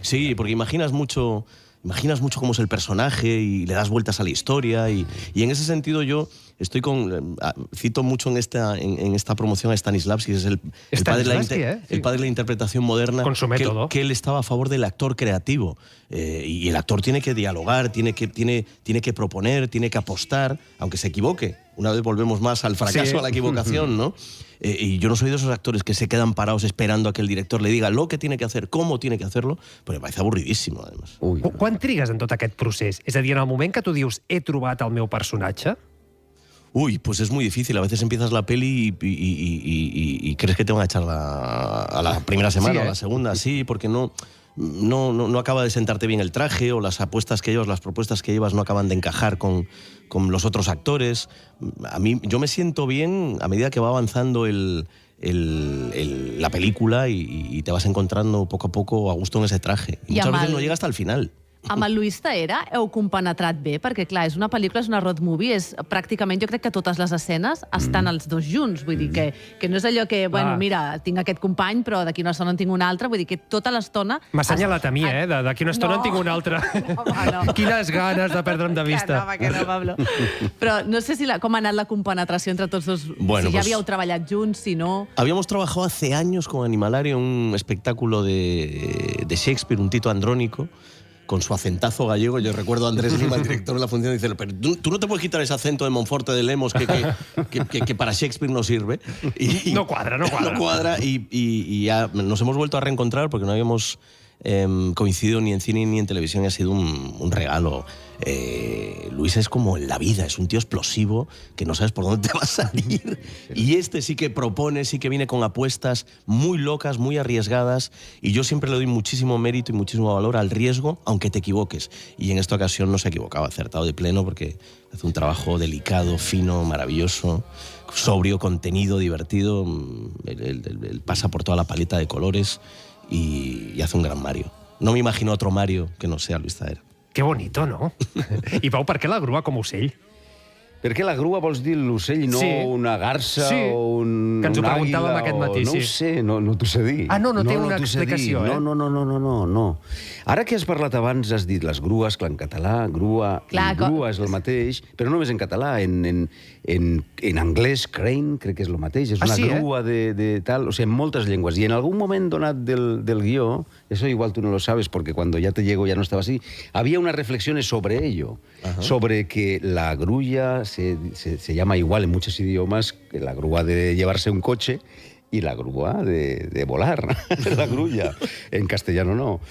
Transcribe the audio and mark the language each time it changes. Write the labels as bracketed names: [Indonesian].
[Spanish] Sí, porque imaginas mucho cómo es el personaje y le das vueltas a la historia y en ese sentido yo cito mucho en esta promoción a Stanislavski, que es el padre de la interpretación moderna, que él estaba a favor del actor creativo y el actor tiene que dialogar, tiene que proponer, tiene que apostar, aunque se equivoque. Una vez volvemos más al fracaso, a la equivocación, ¿no? Y yo no soy de esos actores que se quedan parados esperando a que el director le diga lo que tiene que hacer, cómo tiene que hacerlo, però me parece avorridísimo, además. [Catalan] Quan trigues en tot aquest procés? És a dir, en el moment que tu dius he trobat el meu personatge? [Spanish] Uy, pues es muy difícil. A veces empiezas la peli y crees que te van a echar a la primera semana o a la segunda, sí, porque no acaba de sentarte bien el traje o las apuestas que llevas, las propuestas que llevas no acaban de encajar con los otros actores. Yo me siento bien a medida que va avanzando la película y te vas encontrando poco a poco a gusto en ese traje. Y muchas veces no llega hasta el final. [Catalan] Amb el Luis Tahera heu compenetrat bé? Perquè, clar, és una pel·lícula, és una road movie, pràcticament jo crec que totes les escenes estan els dos junts. Vull dir que no és allò que, bueno, mira, tinc aquest company, però d'aquí una estona en tinc un altre. Vull dir que tota l'estona... M'ha assenyalat a mi, d'aquí una estona en tinc un altre. Quines ganes de perdre'm de vista. Que no, Pablo. Però no sé com ha anat la compenetració entre tots dos. Si ja havíeu treballat junts, si no... [Spanish] Habíamos trabajado hace años con Animalario en un espectáculo de Shakespeare, un Tito Andrónico, con su acentazo gallego. Yo recuerdo a Andrés Lima, el director de la función, dice, pero tú no te puedes quitar ese acento de Monforte de Lemos que para Shakespeare no sirve. No cuadra. No cuadra y ya nos hemos vuelto a reencontrar porque no habíamos coincidido ni en cine ni en televisión y ha sido un regalo. Luis es como en la vida, es un tío explosivo que no sabes por dónde te va a salir y este sí que propone, sí que viene con apuestas muy locas, muy arriesgadas y yo siempre le doy muchísimo mérito y muchísimo valor al riesgo, aunque te equivoques, y en esta ocasión no se ha equivocado, ha acertado de pleno porque hace un trabajo delicado, fino, maravilloso, sobrio, contenido, divertido. Él pasa por toda la paleta de colores y hace un gran Mario. No me imagino otro Mario que no sea Luis Tahera. Que bonito, no? [Catalan] I Pau, per què la grua com ocell? Per què la grua vols dir l'ocell, no una garça o un que ens ho preguntàvem àguila, aquest matí, no ho sé, no t'ho sé dir. No té una explicació, No. Ara que has parlat abans, has dit les grues, clar, en català, grua és el mateix, però no només en català, en anglès, crane, crec que és el mateix, és una grua de tal, o sigui, en moltes llengües. I en algun moment donat del guió, [Spanish] eso igual tú no lo sabes, porque cuando ya te llego ya no estaba así, había unas reflexiones sobre ello, sobre que la grulla se llama igual en muchos idiomas que la grúa de llevarse un coche y la grúa de volar, la grulla. En castellano no.